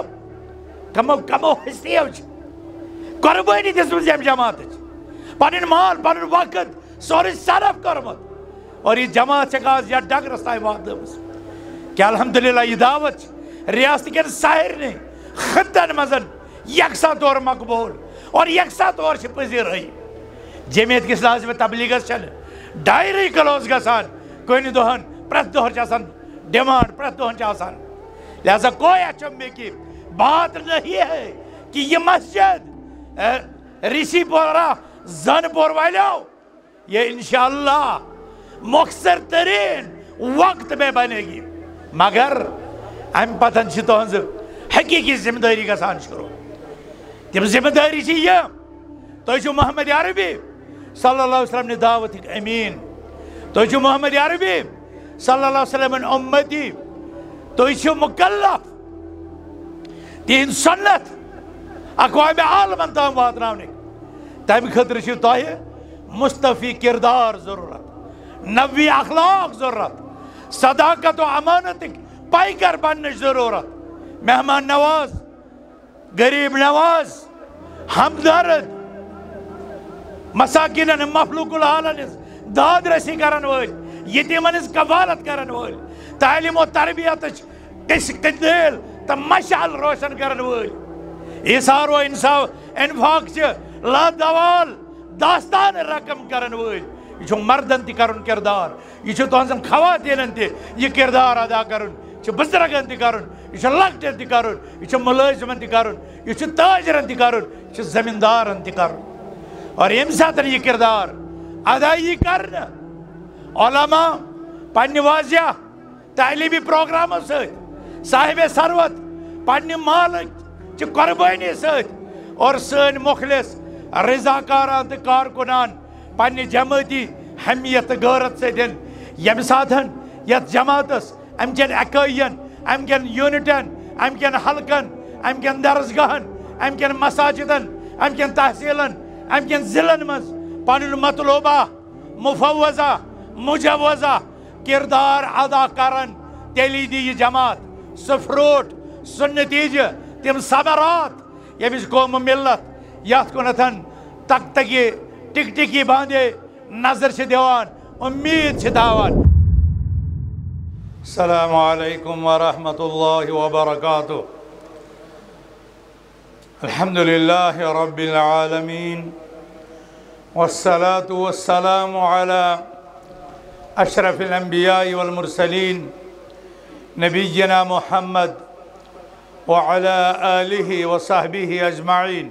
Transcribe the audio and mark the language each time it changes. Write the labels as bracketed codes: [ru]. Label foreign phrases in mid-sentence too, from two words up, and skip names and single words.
[ks] کمو ہستیو چھِ قربٲنی دِژمٕژ ییٚمہِ جماعتٕچ, پنٕنۍ مال پنُن وقت سورُے صرف کوٚرمُت, اور یہِ جماعت چھکھ آز یتھ ڈگرس تام واتنٲومٕژ کہ الحمدللہ یہِ دعوت چھِ ریاست کٮ۪ن سارنٕے خطن منٛز یکساں طور مقبوٗل, اور یکساں طور چھِ پذیرٲیی. جمعیت کِس لازمہِ تبلیغس چھنہٕ ڈایری کلوز گژھان کُنہِ دۄہن, پرٛٮ۪تھ دۄہن چھِ آسان ڈِمانڈ, پرٛٮ۪تھ دۄہن چھِ آسان. [ur] لہذا کوئی اچنبے کی بات نہیں ہے کہ یہ مسجد رشی پورہ زن پور والوں یہ انشاءاللہ مختصر ترین وقت میں بنے گی, [ks] مگر ام پتن چھ تہذ حقیقی ذمہ داری گژھان شروع. تم ذمہ داری چھ یہ, تُہۍ چھِو محمد عربی [ar] صلی اللہ علیہ وسلم [ks] نے دعوت امین, تُہۍ چھِو محمد عربی [ar] صلی اللہ علیہ وسلم [ks] امتی, تُہۍ چھِو مکلف تہنٛد سنت اقوام عالمن تام واتناونٕکۍ. تمہِ خٲطرٕ چھُ تۄہہِ مصطفی کردار ضروٗرت, نبوی اخلاق ضروٗرت, صداقت و امانتٕکۍ پیکر بننٕچ ضروٗرت, مہمان نواز, غریب نواز, ہمدرد, مساکینن مخلوق الحالن ہٕنٛز داد رسی کرن وٲلۍ, یتیٖمن ہٕنٛز کفالت کرن وٲلۍ, تعلیٖم و تربیتٕچ قندیل تہٕ مشعل روشن کرن وٲلۍ, ایثار و انفاق چہِ لادوال داستان رقم کرن وٲلۍ. یہ چھُ مردن تہِ کرُن کردار, یہ چھُ تُہنٛزن خواتیٖنن تہِ یہ کردار ادا کرُن, یہ چھُ بزرگن تہِ کرُن, یہ چھُ لۄکٹٮ۪ن تہِ کرُن, یہ چھُ مُلٲزمن تہِ کرُن, یہ چھُ تاجرن تہِ کرُن, یہ چھُ زمیندارن تہِ کرُن. اور ییٚمہِ ساتہٕ یہ کردار ادا یی کرنہٕ, علما پننہِ واضح تعلیمی پروگرامو سۭتۍ, صاحب ثروت پنہ مالک قربانی ست اور سن مخلص رضاکاران تو کارکنان پنہ جماعتی حمیت غیرت ستن یم ساتن یت جماعتس ام کن اکائین ام کن یونٹن ام کن حلقن ام کن درسگاہن ام کن مساجدن ام کن تحصیلن ام کن ضلعن مز پنن مطلوبہ مفوضہ مجوزہ کردار ادا کرن تیلی دی یہ جماعت سہ فروٹ سہ نتیجہ تم ثمرات یمچ قوم ملت یت کنتھن تک تکی ٹک [ur] ٹکی باندھے نظر [ks] چھ دیوان امید چھ داوان. [ar] السلام علیکم ورحمۃ اللہ وبرکاتہ. الحمد للہ رب العالمین والصلاة والسلام على اشرف الانبیاء والمرسلین نبینا محمد وعلى آلہ وصحبہ اجمعین.